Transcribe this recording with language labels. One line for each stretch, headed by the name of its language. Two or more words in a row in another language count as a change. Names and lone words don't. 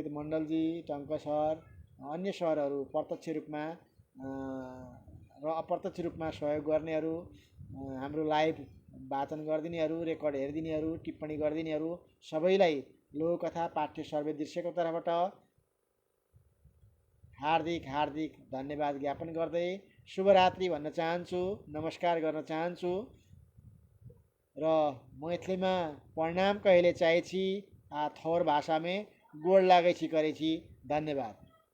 Nepali: मण्डलजी, टङ्क सर, अन्य सरहरू प्रत्यक्ष रूपमा र अप्रत्यक्ष रूपमा सहयोग गर्नेहरू, हाम्रो लाइभ वाचन गरिदिनेहरू, रेकर्ड हेरिदिनेहरू, टिप्पणी गरिदिनेहरू सबैलाई लघुकथा पाठ्य सर्वे दृश्यको तर्फबाट हार्दिक धन्यवाद ज्ञापन गर्दै शुभरात्रि भन्न चाहन्छु, नमस्कार गर्न चाहन्छु।
Maithili: र मैथिलीमा प्रणाम कहिले चाहेछि आ थोर भाषा में गोड़ लागै छी करै छी। धन्यवाद।